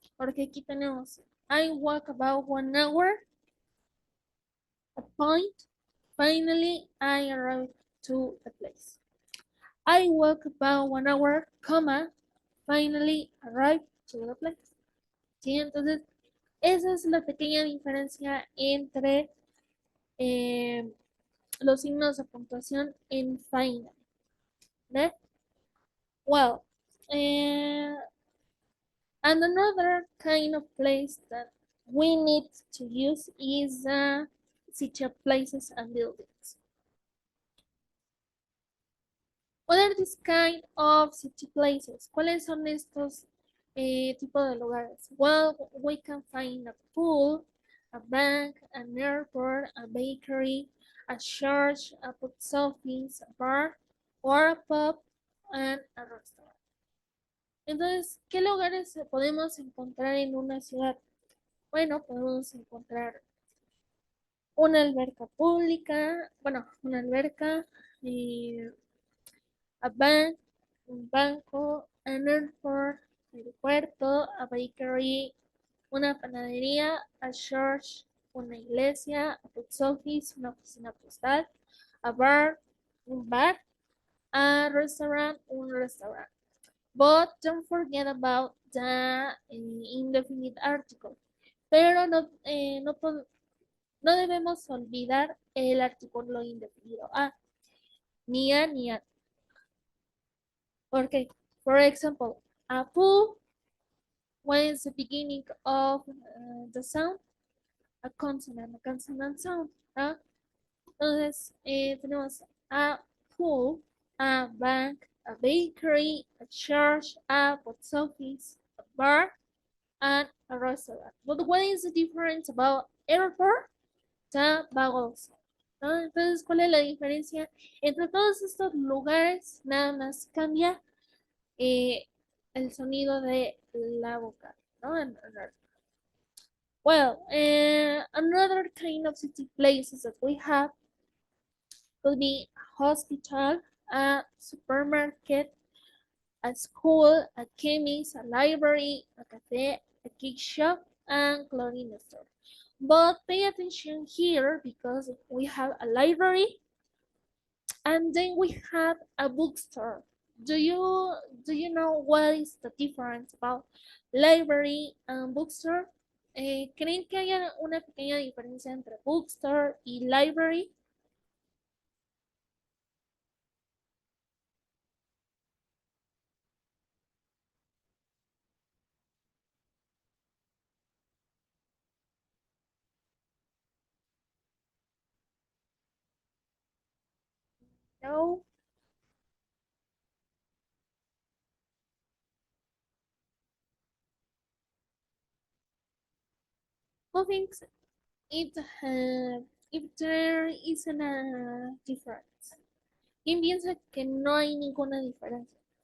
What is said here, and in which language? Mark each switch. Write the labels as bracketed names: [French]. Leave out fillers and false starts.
[Spanish] Porque aquí tenemos [English] I walk about 1 hour, a point, finally I arrived to the place. I walk about 1 hour, comma, finally arrived to the place. [Spanish] ¿Sí? Entonces, esa es la pequeña diferencia entre los signos de puntuación en final. ¿Ve? [English] Well, and another kind of place that we need to use is city of places and buildings. What are these kind of city places? [Spanish] ¿Cuáles son estos tipos de lugares? [English] Well, we can find a pool, a bank, an airport, a bakery, a church, a post office, a bar, or a pub, and a restaurant. [Spanish] Entonces, ¿qué lugares podemos encontrar en una ciudad? Bueno, podemos encontrar una alberca pública, bueno, una alberca, eh, a bank, un banco, an airport, aeropuerto, a bakery, una panadería, a church, una iglesia, a post office, una oficina postal, a bar, un bar, a restaurant, un restaurant. [English] But don't forget about the indefinite article. [Spanish] Pero no debemos olvidar el artículo indefinido a, ni a, ni a. [English] Okay, for example, a pool, when is the beginning of the sound? A consonant sound. [Spanish] ¿Ah? Entonces, tenemos [English] a pool, a bank, a bakery, a church, a post office, a bar, and a restaurant. But what is the difference about airport? The vowels. ¿No? [Spanish] Entonces, ¿cuál es la diferencia entre todos estos lugares? Nada más cambia el sonido de la boca, ¿no? [English] Well, another kind of city places that we have could be a hospital, a supermarket, a school, a chemist, a library, a cafe, a cake shop, and clothing store. But pay attention here because we have a library and then we have a bookstore. Do you know what is the difference about library and bookstore? [Spanish] ¿Creen que haya una pequeña diferencia entre bookstore y library? No. [English] Who thinks it, if there isn't a difference? [Spanish] ¿Quién piensa que no hay ninguna diferencia?